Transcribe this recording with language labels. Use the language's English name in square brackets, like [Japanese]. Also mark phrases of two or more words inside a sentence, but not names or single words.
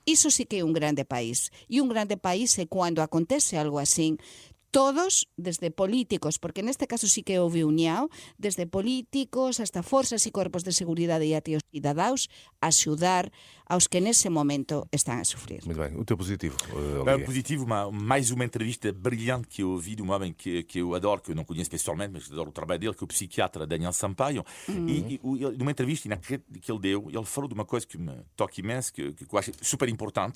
[Galician] Iso sí que é un grande país. E un grande país é cando acontece algo así. Todos, desde políticos, porque neste caso sí que houve união, desde políticos hasta forzas e corpos de seguridade e até os cidadáns, a axudar aos que nesse momento están a sofrer. [Portuguese] Muito bem. O teu positivo, Olivia? Positivo, mais uma entrevista brilhante que eu ouvi de um homem que eu adoro, que eu não conheço pessoalmente, mas adoro o trabalho dele, que é o psiquiatra Daniel Sampaio. E numa entrevista que ele deu, ele falou de uma coisa que me toca imenso, que eu acho super importante.